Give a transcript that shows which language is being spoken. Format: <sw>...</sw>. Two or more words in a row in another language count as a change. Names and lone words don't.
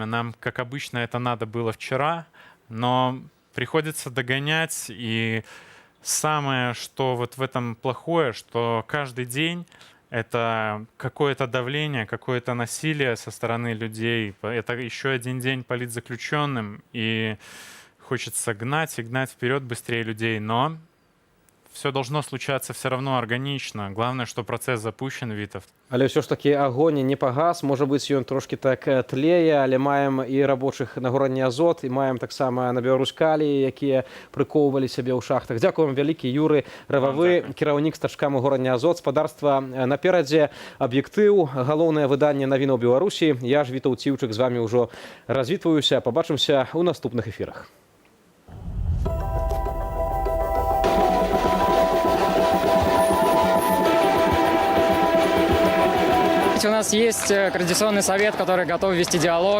<ru>Нам, как обычно, это надо было вчера, но приходится догонять, и самое, что вот в этом плохое, что каждый день это какое-то давление, какое-то насилие со стороны людей. Это еще один день политзаключенным, и хочется гнать и гнать вперед быстрее людей, но все должно случаться все равно органично. Главное, что процесс запущен, Витов.</ru> <be>Але ўсё ж такі агонь не пагас, можа быць, ён трошки так тлее, але маем і рабочых на горадні Азот, і маем таксама на Беларусь-Каліі, якія прыкоўвалі сябе ў шахтах. Дзякуем вялікі, Юры Рававы, кіраўнік стачкам у горадні Азот, спадарства наперадзе, аб'ектыў, галоўнае выданне навінаў Беларусі. Я ж, Вітаў Ціўчык, з вами ўжо развітваюся, побачымся ў наступных эфірах.</be> <ru>У нас есть Координационный совет, который готов вести диалог.</ru>